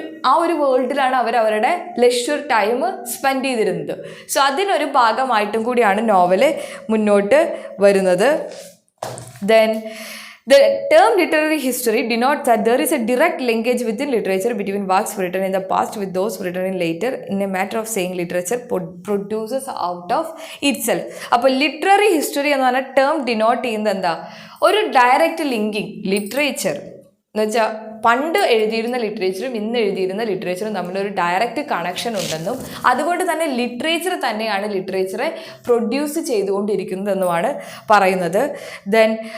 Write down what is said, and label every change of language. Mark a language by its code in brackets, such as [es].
[ml] ആ ഒരു വേൾഡിലാണ് അവരുടെ ലെഷർ ടൈം സ്പെൻഡ് ചെയ്തിരുന്നത്. സോ അതിനൊരു ഭാഗമായിട്ടും കൂടിയാണ് നോവല് മുന്നോട്ട് വരുന്നത്. [en] Then the term literary history denotes that there is a direct linkage within literature between works written in the past with those written in later. In a matter of saying, literature produces out of itself. [ml] അപ്പോൾ literary history എന്ന് പറഞ്ഞ term denote ചെയ്യുന്നത് എന്താ, ഒരു direct linking. Literature എന്ന് വെച്ചാൽ പണ്ട് എഴുതിയിരുന്ന ലിറ്ററേച്ചറും ഇന്ന് എഴുതിയിരുന്ന ലിറ്ററേച്ചറും തമ്മിലൊരു ഡയറക്റ്റ് കണക്ഷൻ ഉണ്ടെന്നും അതുകൊണ്ട് തന്നെ ലിറ്ററേച്ചർ തന്നെയാണ് ലിറ്ററേച്ചറെ പ്രൊഡ്യൂസ് ചെയ്തുകൊണ്ടിരിക്കുന്നതെന്നുമാണ് പറയുന്നത്. ദെൻ